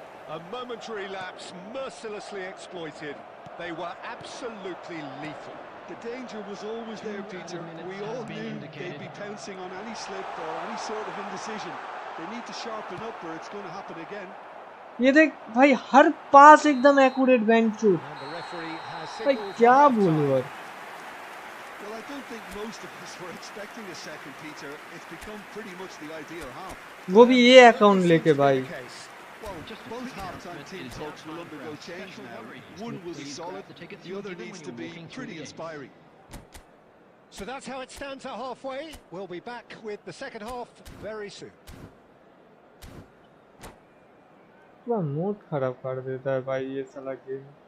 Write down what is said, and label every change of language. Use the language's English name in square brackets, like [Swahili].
[English] A momentary lapse mercilessly exploited. They were absolutely lethal. The danger was always there, Peter. We all knew they'd be pouncing on any slip or any sort of indecision. They need to sharpen up or it's going to happen again. [Hindi] ये देख भाई हर पास एकदम accurate वेंचूर भाई क्या बोलूं यार [English] Well, I don't think most of us were expecting a second, Peter. It's become pretty much the ideal half. [Hindi] वो भी ये अकाउंट लेके भाई [English] Well, both half-time team talks will undergo change now. One will be solid, the other needs to be pretty inspiring. So that's how it stands at halfway. We'll be back with the second half very soon. [Hindi] पूरा mood खराब कर देता है भाई ये साला game